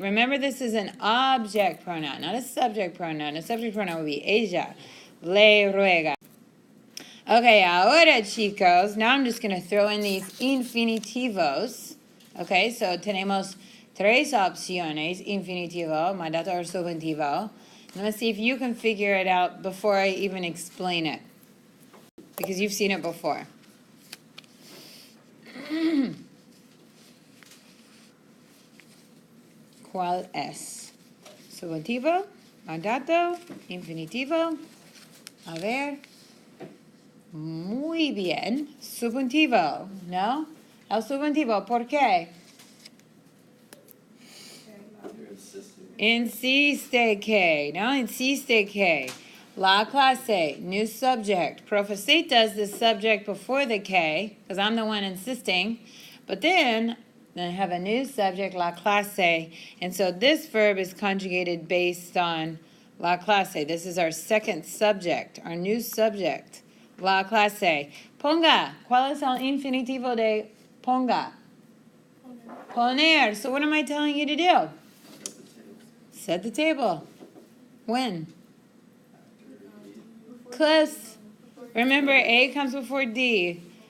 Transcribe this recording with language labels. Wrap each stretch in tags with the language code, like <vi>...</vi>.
<en>Remember, this is an object pronoun, not a subject pronoun. A subject pronoun would be ella.</en> <es>Le ruega.</es> <en>Okay,</en> <es>ahora, chicos,</es> <en>now I'm just going to throw in these infinitivos.</en> <es>Okay, so tenemos tres opciones, infinitivo, mandato or subjuntivo.</es> <en>Let's see if you can figure it out before I even explain it, because you've seen it before.</en> <es>¿Cuál es? Subjuntivo, mandato, infinitivo. A ver. Muy bien. Subjuntivo, ¿no? El subjuntivo, ¿por qué? Insiste que, ¿no? Insiste que.</es> <en>La clase, new subject. Profesor does the subject before the K, because I'm the one insisting. But then I have a new subject, la clase. And so this verb is conjugated based on la clase. This is our second subject, our new subject, la clase.</en> <es>Ponga. ¿Cuál es el infinitivo de ponga?</es> <en>Poner. So what am I telling you to do? Set the table. When? Close. Remember, A comes before D.</en>